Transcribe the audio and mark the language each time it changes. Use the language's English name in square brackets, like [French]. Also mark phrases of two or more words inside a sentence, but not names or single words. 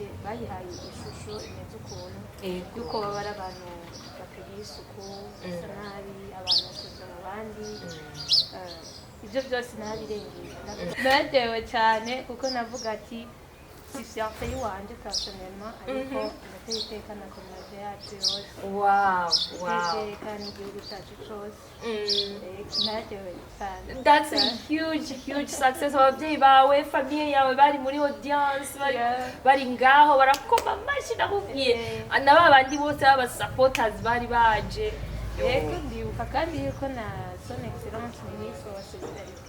[Kinyarwanda] bayihaye ishusho imeze ukuntu yuko baba ari abantu batagira isuku basa nabi abantu basoza mu bandi ibyo byose nabirengeye natewe cyane kuko navuga ati si fierté yiwanje personnellement ariko ndateye iteka na communauté yacu yose iteka n'igihugu cyacu cyose natewe cyane. [English] That's a huge success. [Kinyarwanda] Ababyeyi bawe famille yawe bari muri audience bari ngaho barakoma amashyi nakubwiye na babandi bose baba supporters bari baje yego ndibuka kandi yuko na [French] son excellence ministre [Kinyarwanda] wa solidarité